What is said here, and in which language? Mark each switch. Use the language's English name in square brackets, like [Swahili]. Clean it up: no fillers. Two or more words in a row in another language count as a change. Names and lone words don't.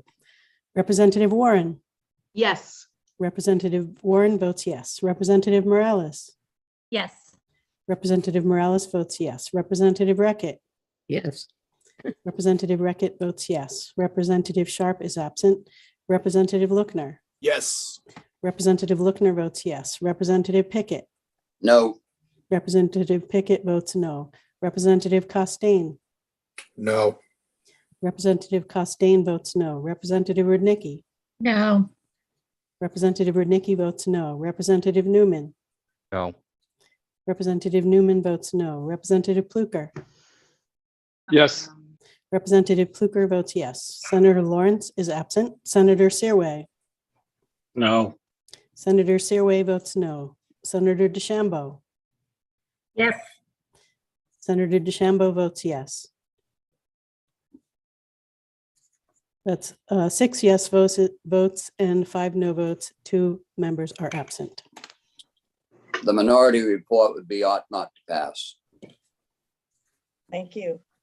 [English] Representative Warren. Yes. Representative Warren votes yes. Representative Morales. Yes. Representative Morales votes yes. Representative Reckitt. Yes. Representative Reckitt votes yes. Representative Sharp is absent. Representative Lookner. Yes. Representative Lookner votes yes. Representative Pickett. No. Representative Pickett votes no. Representative Costain. No. Representative Costain votes no. Representative Rudnicki. No. Representative Rudnicki votes no. Representative Newman. No. Representative Newman votes no. Representative Pluker. Yes. Representative Pluker votes yes. Senator Lawrence is absent. Senator Searway. No. Senator Searway votes no. Senator DeChambeau. Yes. Senator DeChambeau votes yes. That's 6 yes votes and 5 no votes. 2 members are absent. The minority report would be ought not to pass. Thank you.